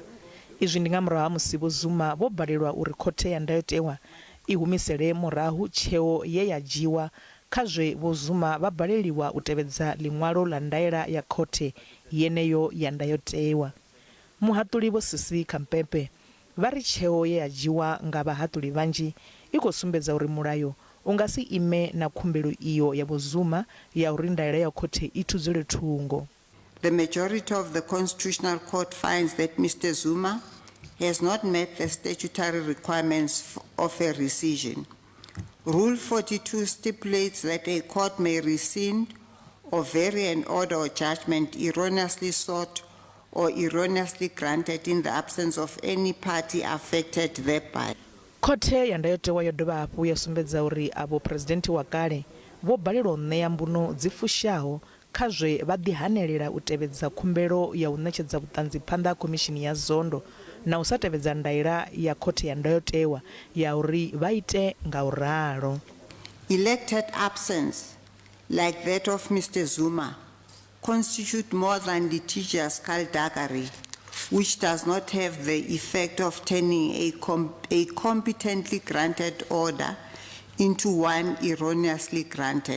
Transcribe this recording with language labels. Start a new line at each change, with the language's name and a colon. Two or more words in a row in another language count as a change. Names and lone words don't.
Venda: Izwi ndi nga murahu ha musi vho-Zuma vho balelwa uri khothe ya ndayotewa i humisele murahu tsheo ye ya dzhiwa kha zwe vho-Zuma vha baleliwa u tevhedza ḽiṅwalo ḽa ndaela ya khothe yeneyo ya ndayotewa. Muhatuli vho Sisi Khampepe vha ri tsheo ye ya dzhiwa nga vhahatuli vhanzhi i khou sumbedza uri mulayo unga si ime na khumbelo iyo ya vho-Zuma ya uri ndaela ya khothe i thudzele thungo.
English: The majority of the Constitutional Court finds that Mr. Zuma has not met the statutory requirements of a rescission. Rule 42 stipulates that a court may rescind or vary an order or judgment erroneously sought or erroneously granted in the absence of any party affected thereby.
Venda: Khothe ya ndayotewa yo dovha hafhu ya sumbedza uri avho president wa kale vho balelwa u ṋea mbuno dzi fushaho kha zwe vha ḓihanelela u tevhedza khumbelo ya u ṋetshedza vhuṱanzi phanḓa ha khomishini ya zondo na u sa tevhedza ndaela ya khothe ya ndayotewa ya uri vha ite nga u ralo.
English: Elected absence like that of Mr. Zuma constitute more than litigious skullduggery, which does not have the effect of turning a competently granted order into one erroneously granted.